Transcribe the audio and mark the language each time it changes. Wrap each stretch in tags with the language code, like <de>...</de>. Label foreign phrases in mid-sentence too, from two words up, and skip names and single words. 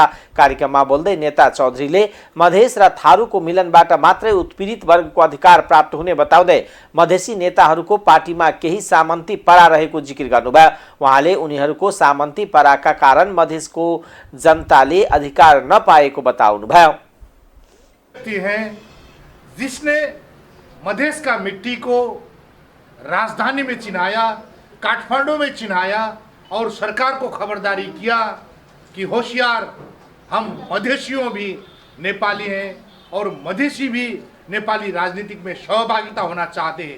<ne>कार्यक्रममा बोल्दै नेता चौधरीले मधेस र थारूको मिलनबाट मात्रै उत्पीडित वर्गको अधिकार प्राप्त हुने बताउँदै मधेसी नेताहरूको पार्टीमा केही सामन्ती परा रहेको जिकिर गर्नुभयो। उहाँले उनीहरूको सामन्ती पराका कारण मधेसको जनताले अधिकार नपाएको बताउनुभयो।</ne> <hi>जिसने मधेश का मिट्टी को राजधानी में चिन्हाया, काठमांडू में चिन्हाया और सरकार को खबरदारी किया कि होशियार, हम मधेशियों भी नेपाली हैं और मधेसी भी नेपाली राजनीतिक में सहभागिता होना चाहते हैं।</hi>